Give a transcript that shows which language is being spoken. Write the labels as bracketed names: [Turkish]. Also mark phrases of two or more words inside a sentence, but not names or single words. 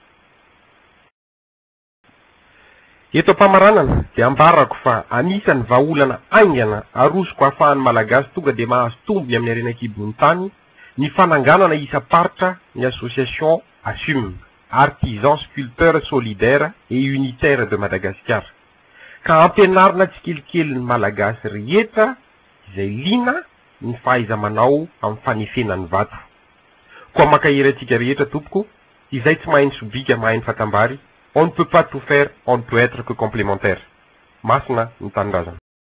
[Malagasy] Eto am-pamaranana dia ambarako fa anisan'ny vahaolana aingana arosoko ahafahan'ny malagasy tonga dia mahazo tombony amin'ny arenan-kibon'ny tany ny fananganana isa-paritra ny association ASSUM, Artisans Sculpteurs Solidaires et Unitaires de Madagascar, ka ampianarina tsikelikely ny malagasy rehetra izay lina ny fahaiza manao amin'ny fanefena ny vato. Koa makahery antsika rehetra tompoko, izay tsy mahay ny sobika mahay ny fatambary. [French] On ne peut pas tout faire, on ne peut être que complémentaire. [Malagasy] Masina ny tanindrazana.